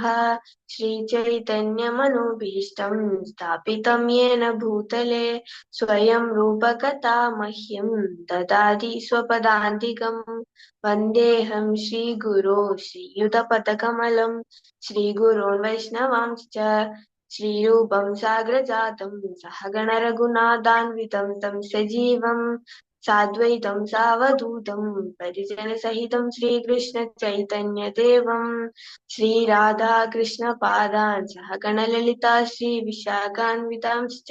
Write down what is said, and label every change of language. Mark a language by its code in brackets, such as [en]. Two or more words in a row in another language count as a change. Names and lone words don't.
[sa] ശ്രീചൈതന്യമനോഭീഷ്ടം സ്ഥാപിതം യേന ഭൂതലേ സ്വയം രൂപകഥാ മഹ്യം ദദാതി സ്വപദാന്തികം. വന്ദേഹം ശ്രീഗുരോ ശ്രീയുതപദകമലം ശ്രീഗുരോन् വൈഷ്ണവാംശ്ച श्रीरूपं साग्रजातं सहगण रघुनाथान्वितं तं सजीवं साद्वैतं सावधूतं परिजनसहितं श्रीकृष्ण चैतन्यदेवं श्रीराधा कृष्णपादान् सहगण ललिता श्रीविशाखान्वितांश्च।